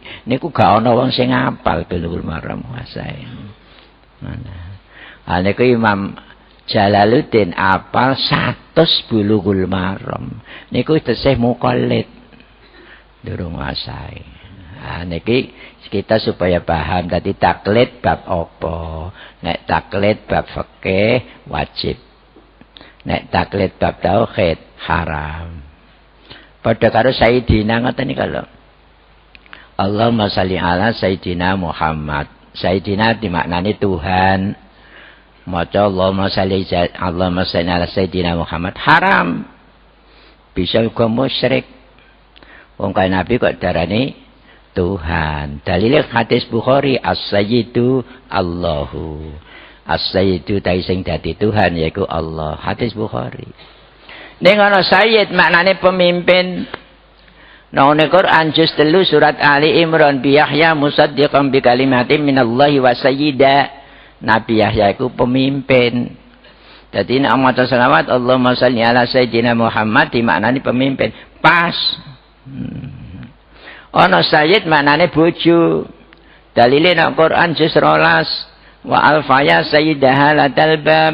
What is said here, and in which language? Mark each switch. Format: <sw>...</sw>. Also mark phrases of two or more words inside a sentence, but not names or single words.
<jv>Niku gak ana wong sing ngapal Bulughul Maram wasae. Nah, niku Imam Jalaluddin apal 100 Bulughul Maram. Niku tesih muqallid. Durung wasae. Nah, niki kita supaya paham tadi taklid bab apa. Nek taklid bab fikih wajib. Nek taklid bab tauhid haram. Padha karo Sayyidina ngoten niki lho.</jv> <ar>اللهم صل على سيدنا محمد.</ar> <jv>Sayyidina dimaknani Tuhan. Maca</jv> <ar>اللهم صل على سيدنا محمد</ar> <jv>haram. Bisa uga musyrik. Wong kaya Nabi kok darani Tuhan. Dalile hadis Bukhari</jv> <ar>السيد الله.</ar> <jv>As-sayyidu ta sing dadi Tuhan yaiku Allah. Hadis Bukhari. Ning ana sayyid maknane pemimpin. Nang Quran juz 3 surat Ali Imran</jv> <ar>بيحيى مصدقا بكلمة من الله وسيدا.</ar> <jv>Nabi Yahya iku pemimpin. Dadi nek maca selawat</jv> <ar>اللهم صل على سيدنا محمد</ar> <jv>dimaknani pemimpin. Pas. Ana sayyid maknane bojo. Dalile nang Quran juz 12</jv> <ar>وألفيا سيدها لدى الباب.</ar>